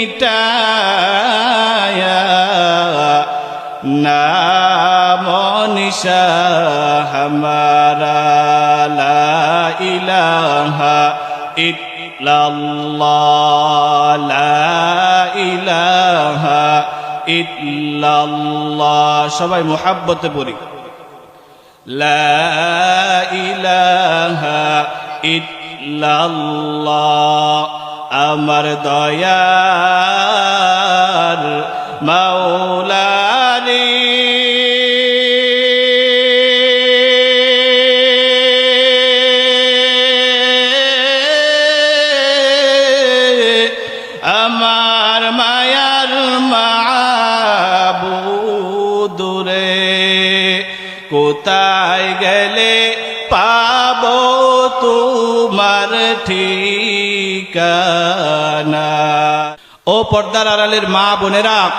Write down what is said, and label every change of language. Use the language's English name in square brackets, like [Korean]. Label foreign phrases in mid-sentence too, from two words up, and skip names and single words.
[Urdu] مٹایا نام و نشان ہمارا [Arabic] لا الہ الا اللہ لا الہ الا اللہ [Bangla] সবাই মুহাব্বতে পড়ি [Arabic] لا إله [Bangla] ইল্লাল্লাহ আমার দয়ার মাওলা রে আমার মায়ার মাবুদ রে কোথায় গেলে পাবো তোমার ঠিকানা ও পর্দার আড়ালের মা বোনেরা